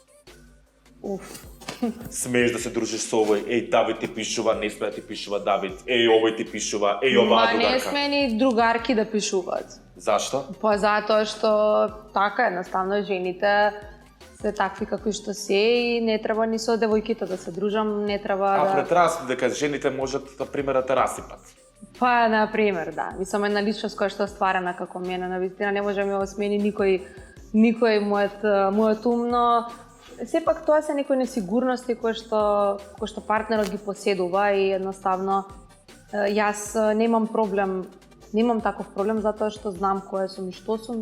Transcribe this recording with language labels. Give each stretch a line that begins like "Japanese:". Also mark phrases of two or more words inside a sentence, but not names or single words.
Macedonian: Смееш да се дружиш со овој, еј Давид ти пишува, не сме да ти пишува Давид, еј овој ти пишува, еј оваа другарка. Не сме ни другарки да пишуваат. Зашто? Па затоа што така едноставно жените се такви какви што се и не треба ни со девојките да се дружам, не треба да... А претрас дека жените можат, например, да те расипат.
Croatian: Pa, na primjer, da. Mislim,
Macedonian: една личност која што е стварена како мене, навистина не може ми го смени никој мојот ум, но сепак тоа се некои несигурности кои што партнерот ги поседува и едноставно јас немам таков проблем затоа што знам која сум и што сум.